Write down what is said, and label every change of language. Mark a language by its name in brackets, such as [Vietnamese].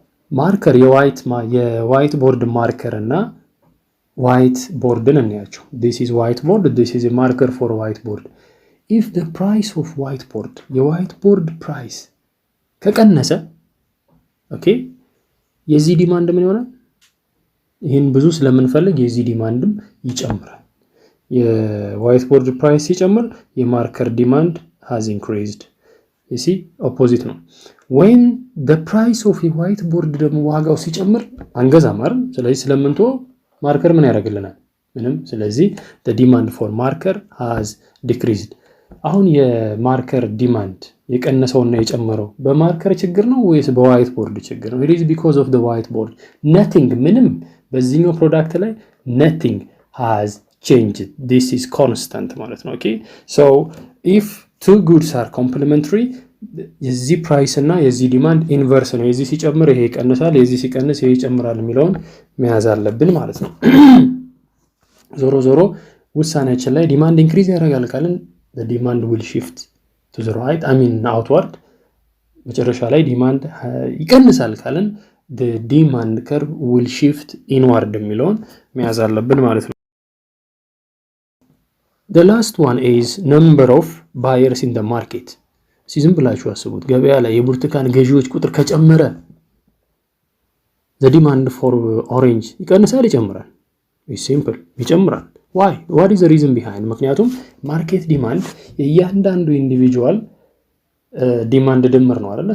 [Amharic] ማርከር የዋይት ቦርድ ማርከር እና ዋይት ቦርድን እናያቸው። [English] this is white board, this is a marker for white board. if the price of white board [Amharic] የዋይት ቦርድ ፕራይስ ከቀነሰ ኦኬ የዚህ ዲማንድ ምን ይሆናል? ይሄን ብዙ ስለምንፈልግ የዚህ ዲማንድም ይጨምራል። የዋይት ቦርድ ፕራይስ ሲጨምር የማርከር ዲማንድ [English] has increased. you see opposite ነው። when the price of a white board ደግሞ [Amharic] ዋጋው ሲጨምር አንገዛም አይደል? ስለዚህ ስለምንቶ ማርከር ምን ያደርግልናል? ምንም። [English] ስለዚህ the demand for marker has decreased. [Amharic] አሁን የማርከር ዲማንድ የቀነሰውና የጨመረው በማርከር ችግር ነው ወይስ በዋይት ቦርድ ችግር ነው? [English] it is because of the white board. nothing [Amharic] ምንም በዚህኛው ፕሮዳክት ላይ [English] nothing has changed. [Amharic] this is constant ማለት ነው። okay [English] so if two goods are complementary [Amharic] የዚህ ፕራይስ እና የዚህ ዲማንድ ኢንቨርስ ነው። የዚህ ሲጨምር ይሄ ይቀንሳል፣ የዚህ ሲቀንስ ይሄ ይጨምራል የሚለውን መያዝ አለብን ማለት ነው። ዞሮ ዞሮ ውሳኔያችን ላይ ዲማንድ ኢንክሪዝ ያደርጋል ካልን [English] the demand will shift to the right outward። [Amharic] መጨረሻ ላይ ዲማንድ ይቀንሳል ካልን [English] the demand curve will shift inward [Amharic] የሚለውን መያዝ አለብን ማለት ነው። [English] the last one is number of buyers in the market። [Amharic] ዝም ብላችሁ አስቡት። ገበያ ላይ የብርቱካን ገዢዎች ቁጥር ከጨመረ [English] the demand for orange [Amharic] ይቀንሳል ይጨምራል? [English] it's simple [Amharic] ይጨምራል። [English] why what is the reason behind? [Amharic] ምክንያቱም ማርኬት ዲማንድ የእያንዳንዱ ኢንዲቪጁዋል ዲማንድ ድምር ነው አይደል?